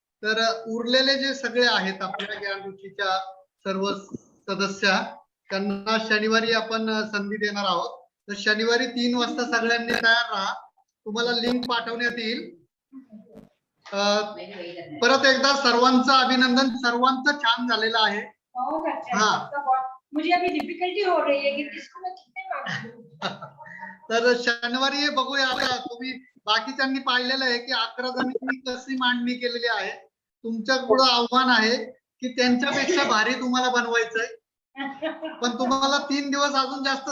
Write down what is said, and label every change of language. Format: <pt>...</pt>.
<mr>तर उरलेले जे सगळे आहेत आपल्या ज्ञान रुचीच्या सर्व सदस्य, त्यांना शनिवारी आपण संधी देणार आहोत. तर शनिवारी 3 वाजता सगळ्यांनी तयार राहा, तुम्हाला लिंक पाठवण्यात येईल. परत एकदा सर्वांचं अभिनंदन, सर्वांचं छान झालेलं आहे.</mr> <hi>मुझे अभी डिफिकल्टी हो रही है कि किसको मैं कितने मार्क्स दूं.</hi> <mr>तर शनिवारी बघूया. आता तुम्ही बाकीच्यांनी पाहिलेलं आहे की 11 जणांनी कशी मांडणी केलेली आहे. तुमच्या पुढे आव्हान आहे की त्यांच्यापेक्षा भारी तुम्हाला बनवायचंय, पण तुम्हाला 3 दिवस अजून जास्त</mr>